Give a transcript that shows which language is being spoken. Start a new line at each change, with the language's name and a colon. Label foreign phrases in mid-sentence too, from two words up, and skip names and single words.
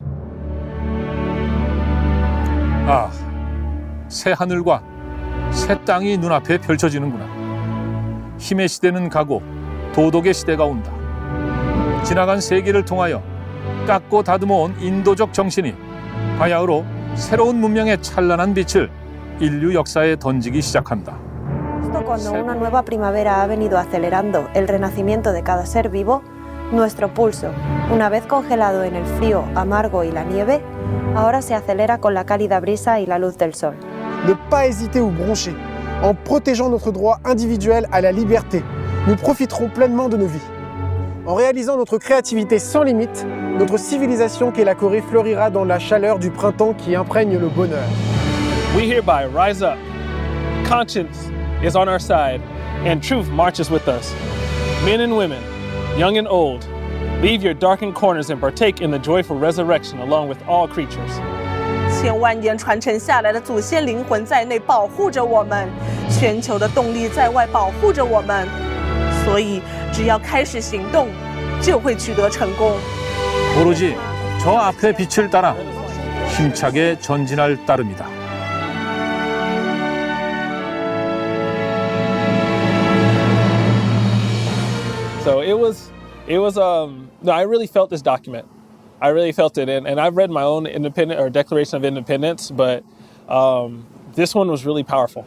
Korean: 새 하늘과 새 땅이 눈앞에 펼쳐지는구나. 힘의 시대는 가고 도덕의 시대가 온다. 지나간 세기를 통하여 깎고 다듬어온 인도적 정신이 바야흐로 새로운 문명의 찬란한 빛을 인류 역사에 던지기 시작한다.
Spanish: Cuando una nueva primavera ha venido acelerando el renacimiento de cada ser vivo, nuestro pulso, una vez congelado en el frío amargo y la nieve, ahora se acelera con la cálida brisa y la luz del sol.
French: Ne pas hésiter ou broncher. En protégeant notre droit individuel à la liberté, nous profiterons pleinement de nos vies. En réalisant notre créativité sans limite, notre civilisation qu'est la Corée fleurira dans la chaleur du printemps qui imprègne le bonheur.
English: We hereby rise up. Conscience is on our side, and truth marches with us. Men and women, young and old, leave your darkened corners and partake in the joyful resurrection along with all creatures.
Chinese: 千万年传承下来的祖先灵魂在内保护着我们，全球的动力在外保护着我们，所以只要开始行动，就会取得成功。
Korean: 오로지 저 앞의 빛을 따라 힘차게 전진할 따름이다.
English: So no, I really felt this document. I really felt it, and I've read my own Declaration of Independence, but this one was really powerful.